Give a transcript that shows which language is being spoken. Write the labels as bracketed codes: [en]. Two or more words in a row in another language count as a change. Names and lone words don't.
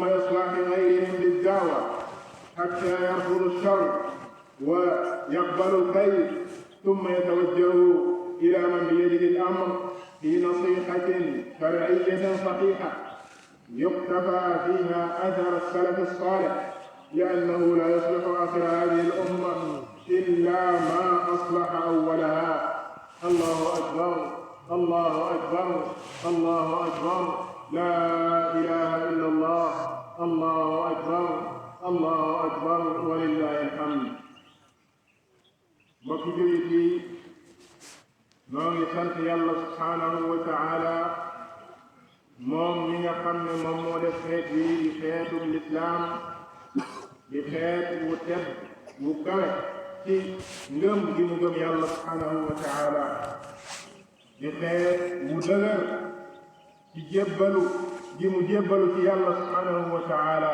[ar] إصلاح غيرهم بالدعوة حتى يرفضوا الشر ويقبلوا الخير، ثم يتوجهوا إلى من بيده الأمر في نصيحة شرعية صحيحة يقتفى فيها أثر السلف الصالح، لأنه لا يصلح آخر هذه الأمة إلا ما أصلح أولها. الله أكبر، الله أكبر، الله أكبر، لا إله إلا الله، الله أكبر، الله أكبر، ولله الحمد. [wo] mbokki jullit yi, noo ngi sant Yàlla [ar] سبحانه وتعالى [wo] moom mi nga xam ne moom moo def xeet wi di xeetu lislaam, di xeet wu tedd wu kawe ci ngëm gi mu gëm Yàlla [ar] سبحانه وتعالى, [wo] di xeet wu dëgër ci jébbalu gi mu jébbalu ci Yàlla [ar] سبحانه وتعالى.